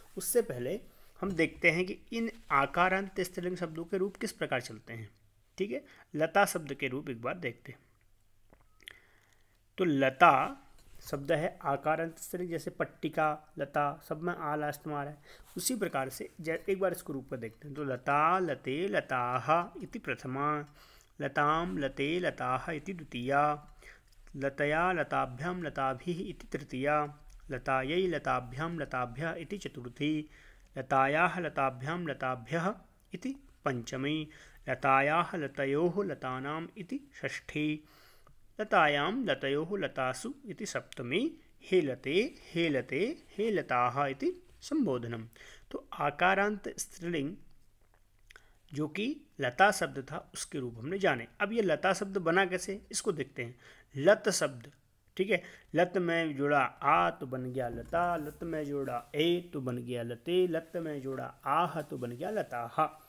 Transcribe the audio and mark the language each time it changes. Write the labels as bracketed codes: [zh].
[hi] उससे पहले हम देखते हैं कि इन आकारांत स्त्रीलिंग शब्दों के रूप किस प्रकार चलते हैं। ठीक है, लता शब्द के रूप एक बार देखते हैं। तो लता शब्द है आकारांत स्त्रीलिंग, जैसे पट्टिका, लता, सब में आ लास्ट में आ रहा है। उसी प्रकार से एक बार इसको रूप में देखते हैं। [sa] तो लता लते लताः इति प्रथमा, लताम लते लताः इति द्वितीया, लतया लताभ्यां लताभिः इति तृतीया, लतायै लताभ्यां लताभ्यः इति चतुर्थी, लतायाः लताभ्यां लताभ्यः इति पंचमी, लतायाः लतयोः लतानाम् इति षष्ठी, लतायां लतयोः लतासु इति सप्तमी, हेलते हेलते हेलताः इति संबोधनम। [hi] तो आकारांत स्त्रीलिंग जो कि लता शब्द था उसके रूप हमने जाने। अब ये लता शब्द बना कैसे, इसको देखते हैं। लत शब्द, ठीक है, लत में जोड़ा आ तो बन गया लता, लत में जोड़ा ए तो बन गया लते, लत में जोड़ा आह तो बन गया लताहा।